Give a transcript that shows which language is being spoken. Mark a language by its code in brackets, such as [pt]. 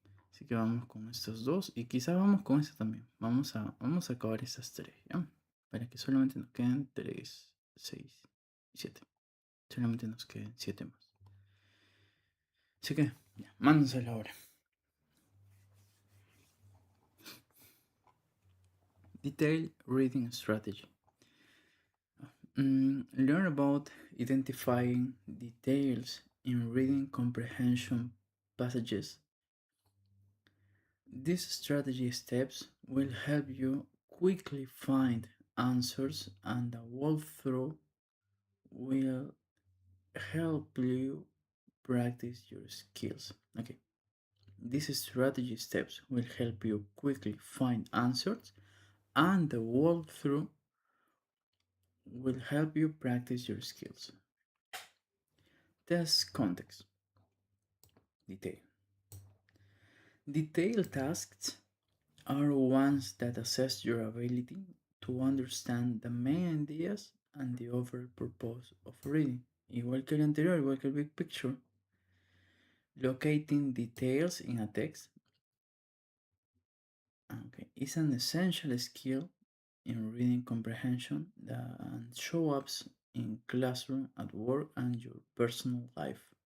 [es] Así que vamos con estos dos y quizás vamos con este también. Vamos a acabar estas tres, ¿ya? Para que solamente nos queden 3, 6 y 7. Solamente nos queden 7 más. Así que, ya, mándenselo ahora. [en] Detailed Reading Strategy. Learn about identifying details in reading comprehension passages. These strategy steps will help you quickly find answers, and the walkthrough will help you practice your skills. Okay. These strategy steps will help you quickly find answers, and the walkthrough will help you practice your skills. Test context. Detail. Detailed tasks are ones that assess your ability to understand the main ideas and the overall purpose of reading. [es] Igual que el anterior, igual que el big picture. [en] Locating details in a text is an essential skill in reading comprehension that shows up in classroom, at work, and your personal life.